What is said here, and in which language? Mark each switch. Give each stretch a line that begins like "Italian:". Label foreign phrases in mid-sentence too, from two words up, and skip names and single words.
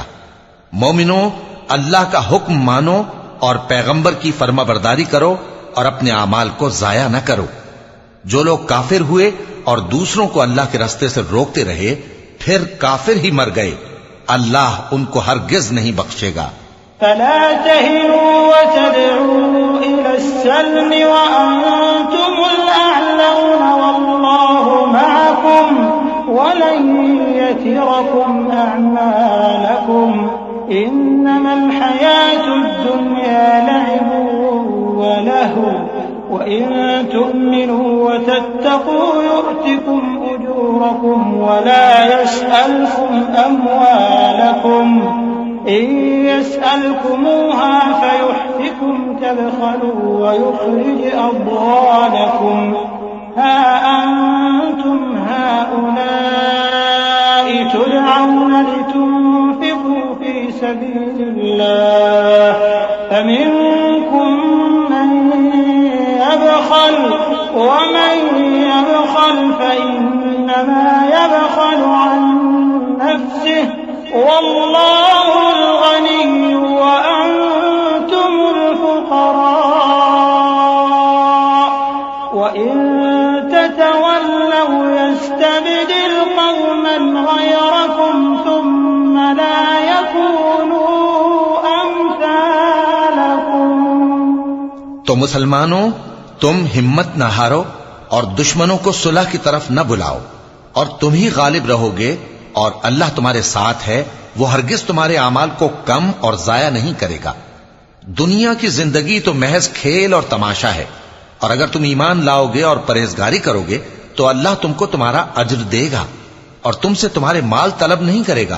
Urdu: مومنو، اللہ کا حکم مانو اور پیغمبر کی فرمانبرداری کرو اور اپنے اعمال کو ضائع نہ کرو. جو لوگ کافر ہوئے اور دوسروں کو اللہ کے راستے سے روکتے رہے پھر کافر ہی مر گئے، اللہ ان کو ہرگز نہیں بخشے گا.
Arabic: فلا تهنوا وتدعوا إلى السلم وأنتم الأعلون والله معكم ولن يتركم أعمالكم إنما الحياة الدنيا لعب ولهو وإن تؤمنوا وتتقوا يؤتكم أجوركم ولا يسألكم أموالكم إن يسألكموها فيحفكم تبخلوا ويخرج أضغانكم ها أنتم هؤلاء تدعون لتنفقوا في سبيل الله فمنكم من يبخل ومن يبخل فإنما يبخل عن نفسه والله الغني وأنتم الفقراء وإن تتولوا يستبدل قوما غيركم ثم لا يكونوا أمثالكم.
Urdu: تو مسلمانو، تم ہمت نہ ہارو اور دشمنوں کو صلح کی طرف نہ بلاؤ اور تم ہی غالب رہو گے اور اللہ تمہارے ساتھ ہے، وہ ہرگز تمہارے اعمال کو کم اور ضائع نہیں کرے گا. دنیا کی زندگی تو محض کھیل اور تماشا ہے اور اگر تم ایمان لاؤ گے اور پرہیزگاری کرو گے تو اللہ تم کو تمہارا اجر دے گا اور تم سے تمہارے مال طلب نہیں کرے گا.